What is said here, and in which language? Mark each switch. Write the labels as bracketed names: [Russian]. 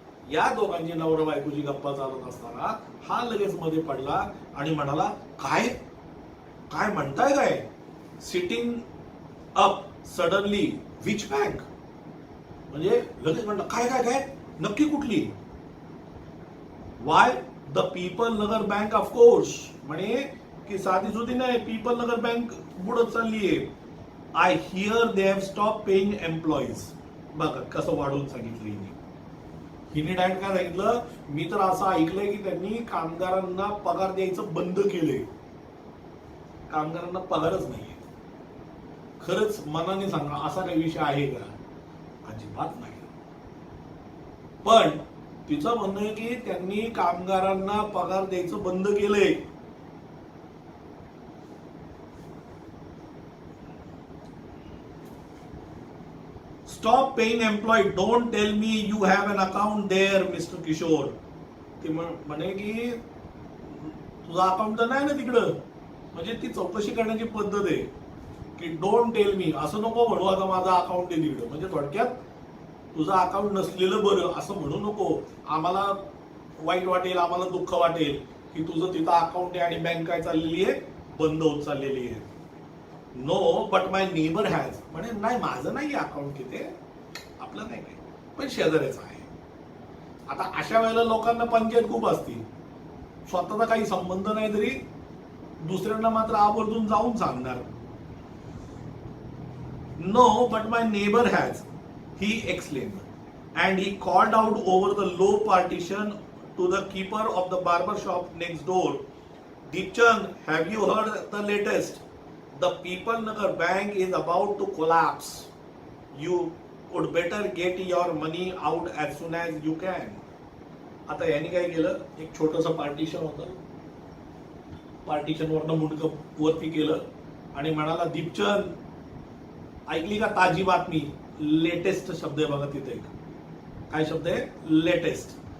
[Marathi] या दोघांची नवरा बायकोची गप्पा चालत असताना हा लगेच मध्ये पडला आणि म्हणाला, काय काय म्हणताय काय. [English] Sitting up suddenly, which bank. [Marathi] म्हणजे लगेच म्हणलं काय काय काय, नक्की कुठली. [English] Why, the people Nagar bank of course. [Marathi] म्हणे की साधी सुधी नाही, पीपल नगर बँक बुडत चाललीये. [English] I hear they have stop paying employees. [Marathi] बघा कसं वाढवून सांगितलं हिने डायरेक्ट काय सांगितलं, मी तर असं ऐकलंय की त्यांनी कामगारांना पगार द्यायचं बंद केलंय. कामगारांना पगारच नाहीये. खरंच मनाने सांगा असा काही विषय आहे का, अजिबात नाही. पण तिचं म्हणणं आहे की त्यांनी कामगारांना पगार द्यायचं बंद केलंय. [English] Stop paying employ, don't tell me you have an account there mister Kishore. [Marathi] ते म्हणे की तुझा अकाउंट तर नाही ना तिकडं. म्हणजे ती चौकशी करण्याची पद्धत आहे की [English] don't tell me, [Marathi] असं नको म्हणू आता माझा अकाउंट आहे तिकडं. म्हणजे थोडक्यात तुझं अकाउंट नसलेलं बरं असं म्हणू नको, आम्हाला वाईट वाटेल, आम्हाला दुःख वाटेल की तुझं तिथं अकाउंट आहे आणि बँक काय चाललेली आहे, बंद होत चाललेली आहे. [English] No but my neighbour has. [Marathi] म्हणजे नाही माझं नाही अकाउंट तिथे, आपलं नाही काय, पण शेजाऱ्याचं आहे. आता अशा वेळेला लोकांना पंचायत खूप असते, स्वतःचा काही संबंध नाही तरी दुसऱ्यांना मात्र आवर्जून जाऊन सांगणार. [English] No but my neighbour has, he explain, and he called out over the low partition to the keeper of the barber shop next door. Deepchand, have you heard the latest? The People Nagar Bank is about to collapse. You would better get your money out as soon as you can. [Marathi] आता यांनी काय केलं, एक छोटंसं partition होतं, partition वरनं मुंडकं वरती केलं आणि म्हणाला, दीपचंद ऐकली का ताजी बातमी? लेटेस्ट शब्द आहे बघा तिथे एक. काय शब्द आहे? लेटेस्ट.